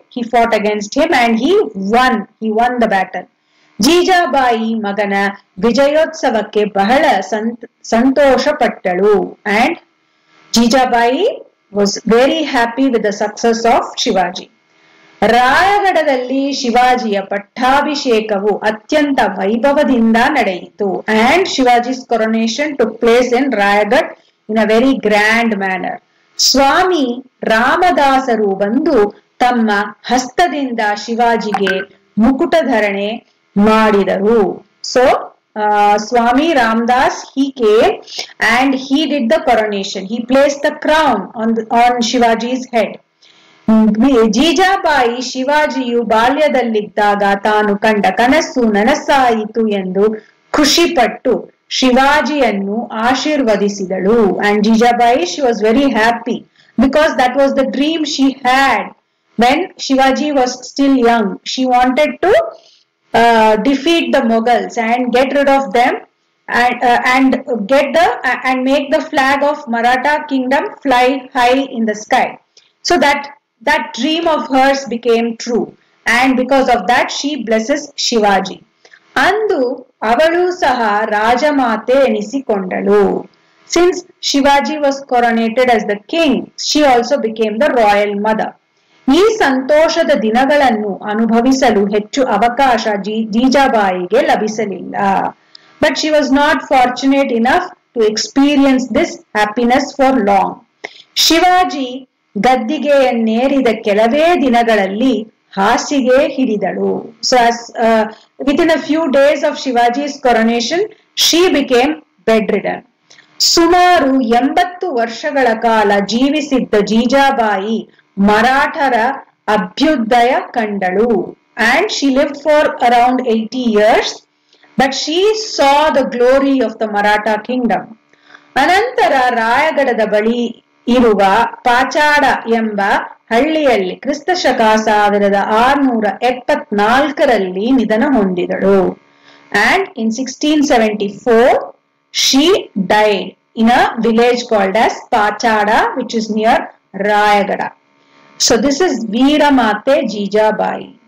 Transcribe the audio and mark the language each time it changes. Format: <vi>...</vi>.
<en>He fought against him and he won the battle.</en> <kn>Jijabai ಮಗನ ವಿಜಯೋತ್ಸವಕ್ಕೆ ಬಹಳ ಸಂತೋಷ ಪಟ್ಟಳು.</kn> <en>And Jijabai was very happy with the success of Shivaji.</en> <kn>ರಾಯಗಢದಲ್ಲಿ ಶಿವಾಜಿಯ ಪಟ್ಟಾಭಿಷೇಕವು ಅತ್ಯಂತ ವೈಭವದಿಂದ ನಡೆಯಿತು.</kn> <en>And Shivaji's coronation took place in Rayagad in a very grand manner.</en> <kn>ಸ್ವಾಮಿ ರಾಮದಾಸರು ಬಂದು ತಮ್ಮ ಹಸ್ತದಿಂದ ಶಿವಾಜಿಗೆ ಮುಕುಟಧರಣೆ ಮಾಡಿದರು.</kn> <en>So Swami Ramdas, he came and he did the coronation. He placed the crown on Shivaji's head.</en> <kn>Jijabai ಶಿವಾಜಿಯು ಬಾಲ್ಯದಲ್ಲಿದ್ದಾಗ ತಾನು ಕಂಡ ಕನಸು ನನಸಾಯಿತು ಎಂದು ಖುಷಿಪಟ್ಟು ಶಿವಾಜಿಯನ್ನು ಆಶೀರ್ವದಿಸಿದಳು.</kn> <en>And Jijabai, she was very happy because that was the dream she had when Shivaji was still young. She wanted to defeat the Mughals and get rid of them and make the flag of Maratha kingdom fly high in the sky. So that dream of hers became true, and because of that she blesses Shivaji.</en> <kn>Andu avalu saha rajamate enisikondalu.</kn> <en>Since Shivaji was coronated as the king, she also became the royal mother.</en> <kn>ಈ ಸಂತೋಷದ ದಿನಗಳನ್ನು ಅನುಭವಿಸಲು ಹೆಚ್ಚು ಅವಕಾಶ ಜೀಜಾಬಾಯಿಗೆ ಲಭಿಸಲಿಲ್ಲ.</kn> <en>But she was not fortunate enough to experience this happiness for long.</en> <kn>Shivaji ಗದ್ದಿಗೆಯನ್ನೇರಿದ ಕೆಲವೇ ದಿನಗಳಲ್ಲಿ ಹಾಸಿಗೆ ಹಿಡಿದಳು.</kn> <en>So within a few days of Shivaji's coronation, she became bedridden.</en> <kn>ಸುಮಾರು 80 ವರ್ಷಗಳ ಕಾಲ ಜೀವಿಸಿದ್ದ Jijabai ಮರಾಠರ ಅಭ್ಯುದಯ ಕಂಡಳು.</kn> <en>And she lived for around 80 years, but she saw the glory of the Maratha kingdom.</en> <kn>ಅನಂತರ ರಾಯಗಢದ ಬಳಿ ಇರುವ ಪಾಚಾಡ ಎಂಬ ಹಳ್ಳಿಯಲ್ಲಿ ಕ್ರಿಸ್ತಶಕ 1674ರಲ್ಲಿ ನಿಧನ ಹೊಂದಿದಳು.</kn> <en>And in 1674 she died in a village called as Pachada, which is near Rayagada. So this is Veeramate Jijabai.</en>